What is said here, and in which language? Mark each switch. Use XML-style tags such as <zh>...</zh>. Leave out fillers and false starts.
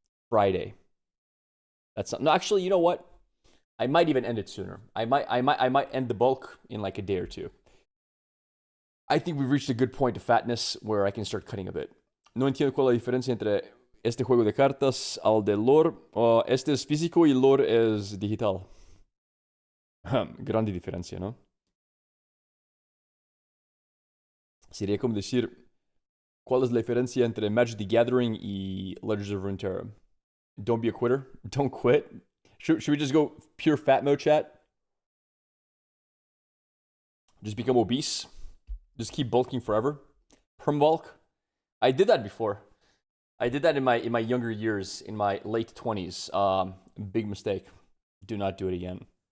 <en>Friday. That's not, no, actually, you know what? I might even end it sooner. I might end the bulk in like a day or two. I think we've reached a good point of fatness where I can start cutting a bit.</en> <es>No entiendo cuál es la diferencia entre este juego de cartas al de lore. Este es físico y lore es digital. Grande diferencia, ¿no? Sería como decir, ¿cuál es la diferencia entre Magic the Gathering y Legends of Runeterra? Don't be a quitter. Don't quit.</es> <en>Should we just go pure fat mode, chat? Just become obese? Just keep bulking forever? Perm bulk? I did that before. I did that in my younger years, in my late 20s. Big mistake. Do not do it again.</en>